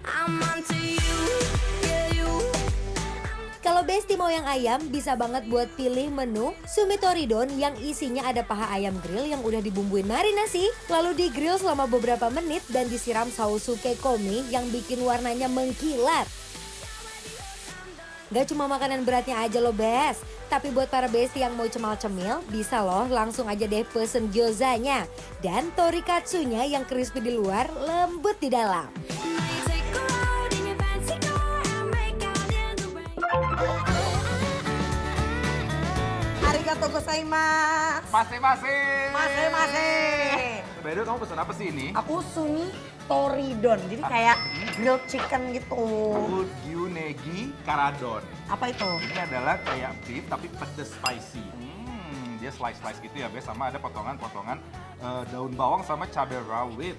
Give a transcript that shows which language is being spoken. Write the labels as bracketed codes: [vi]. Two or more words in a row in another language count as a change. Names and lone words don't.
[id] Kalau Besti mau yang ayam, bisa banget buat pilih menu Sumitoridon yang isinya ada paha ayam grill yang udah dibumbuin marinasi, lalu di-grill selama beberapa menit dan disiram saus sukekomi yang bikin warnanya mengkilat. Gak cuma makanan beratnya aja loh Bes, tapi buat para Besti yang mau cemal-cemil, bisa loh langsung aja deh pesen gyozanya. Dan torikatsunya yang crispy di luar, lembut di dalam. [ja] ありがとうございます. [id] Masih. [en] By the way, [id] kamu pesen apa sih ini? Aku Sumitoridon. Jadi kayak [en] grilled chicken [id] gitu. Aku Yunegi Karadon. Apa itu? Ini adalah kayak beef tapi pedas spicy. Dia slice-slice gitu ya, Bes. Sama ada potongan-potongan daun bawang sama cabai rawit.